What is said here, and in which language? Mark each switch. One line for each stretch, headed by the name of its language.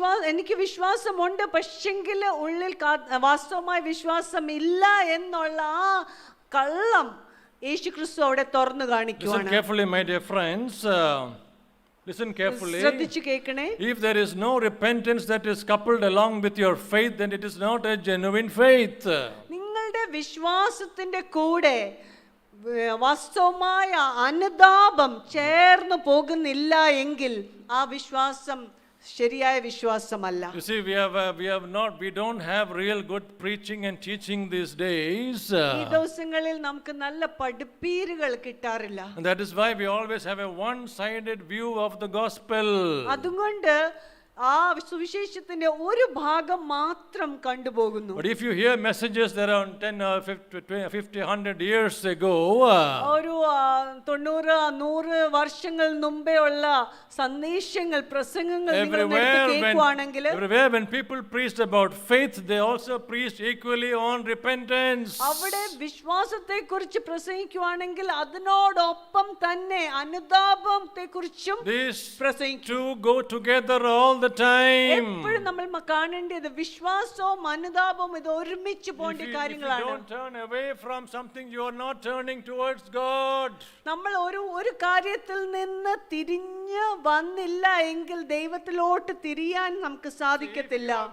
Malayalam: എനിക്ക് വിശ്വാസമുണ്ട്, പക്ഷെങ്കിൽ ഉള്ളിൽ വാസ്തവമായ വിശ്വാസം ഇല്ല എന്നുള്ള ആ കള്ളം യേശുക്രിസ്തു അവിടെ തുറന്നു കാണിക്കുകയാണ്.
English: Listen carefully, my dear friends. Listen carefully.
Malayalam: ശ്രദ്ധിച്ചു കേൾക്കണേ.
English: If there is no repentance that is coupled along with your faith, then it is not a genuine faith.
Malayalam: നിങ്ങളുടെ വിശ്വാസത്തിന്റെ കൂടെ വാസ്തവമായ അനുതാപം ചേർന്ന് പോകുന്നില്ല എങ്കിൽ ആ വിശ്വാസം ശരിയായ വിശ്വാസമല്ല.
English: You see, we don't have real good preaching and teaching these days.
Malayalam: ഈ ദിവസങ്ങളിൽ നമുക്ക് നല്ല പഠിപ്പീരുകൾ കിട്ടാറില്ല.
English: And that is why we always have a one-sided view of the gospel.
Malayalam: അതുകൊണ്ട് ആ സുവിശേഷത്തിന്റെ ഒരു ഭാഗം മാത്രം കണ്ടുപോകുന്നു.
English: But if you hear messages that are 10 or 50 100 years ago,
Malayalam: ഒരു 90-100 വർഷങ്ങൾ മുമ്പേ ഉള്ള സന്ദേശങ്ങൾ, പ്രസംഗങ്ങൾ നിങ്ങൾ കേൾക്കുവാണെങ്കിൽ,
English: everywhere when people preached about faith, they also preached equally on repentance.
Malayalam: അവിടെ വിശ്വാസത്തെ കുറിച്ച് പ്രസംഗിക്കുവാണെങ്കിൽ അതിനോടൊപ്പം തന്നെ അനുതാപത്തെ കുറിച്ചും പ്രസംഗിക്കും.
English: These two go together all the time.
Malayalam: എപ്പോഴും നമ്മൾ കാണേണ്ടത് വിശ്വാസവും അനുതാപവും ഇത് ഒരുമിച്ച് പോകേണ്ട കാര്യങ്ങളാണ്.
English: If you don't turn away from something, you are not turning towards God.
Malayalam: നമ്മൾ ഒരു കാര്യത്തിൽ നിന്ന് തിരിഞ്ഞ് വന്നില്ല എങ്കിൽ ദൈവത്തിലോട്ട് തിരിയാൻ നമുക്ക് സാധിക്കത്തില്ല.